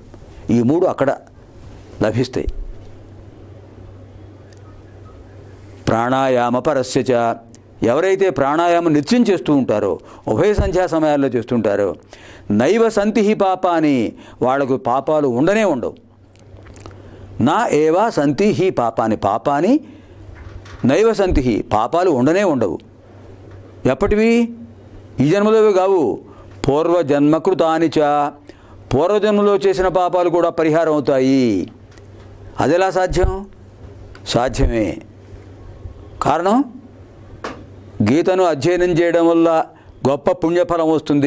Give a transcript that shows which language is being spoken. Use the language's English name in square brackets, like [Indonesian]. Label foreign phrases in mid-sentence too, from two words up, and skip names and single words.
[Telugu] ఈ 3 అక్కడ లభిస్తాయి. [Sanskrit] ప్రాణాయామ పరస్యచ, [Telugu] ఎవరైతే ప్రాణాయామం నిత్యం చేస్తూ ఉంటారో, ఉభయ సంధ్యా సమయాల్లో చేస్తుంటారో, [Sanskrit] నైవ సంతి హి పాపాని, [Telugu] వాళ్లకు పాపాలు ఉండనే ఉండవు. [Sanskrit] నా ఏవ సంతి హి పాపాని, పాపాని నైవ సంతి హి, [Telugu] పాపాలు ఉండనే ఉండవు. ఎప్పటివి? ఈ జన్మలోవి కావు. [Sanskrit] పూర్వజన్మకృతాని చ, [Telugu] పూర్వజన్మలో చేసిన పాపాలు కూడా పరిహారం అవుతాయి. అదెలా సాధ్యం? సాధ్యమే. కారణం, గీతను అధ్యయనం చేయడం వల్ల గొప్ప పుణ్యఫలం వస్తుంది.